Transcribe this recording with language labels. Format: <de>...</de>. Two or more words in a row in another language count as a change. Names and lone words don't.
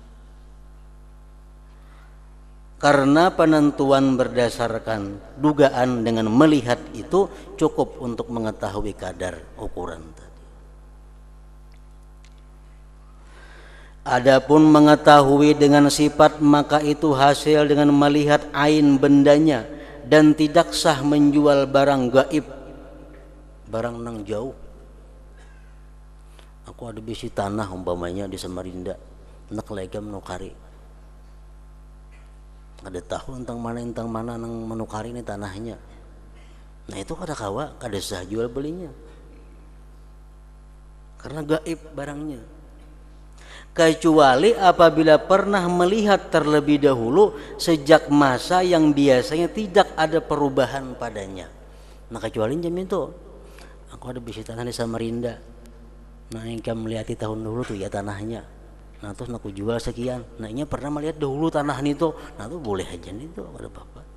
<id>Karena penentuan berdasarkan dugaan dengan melihat itu cukup untuk mengetahui kadar ukuran tadi. Adapun mengetahui dengan sifat, maka itu hasil dengan melihat ain bendanya, dan tidak sah menjual barang gaib,</id> <bjn>barang nang jauh. Aku ada bisi tanah umpamanya di Samarinda, nak legam nukari, ada tahu tentang mana nang menukari ini tanahnya, nah itu kada kawa, kada sah jual belinya karena gaib barangnya, kecuali apabila pernah melihat terlebih dahulu sejak masa yang biasanya tidak ada perubahan padanya. Nah kecuali jam itu, aku ada bisi tanah di Samarinda, nah engkau melihati tahun dulu tuh ya tanahnya, nah terus aku jual sekian, nah ini pernah melihat dahulu tanah itu, nah itu boleh aja itu, ada apa-apa.</bjn>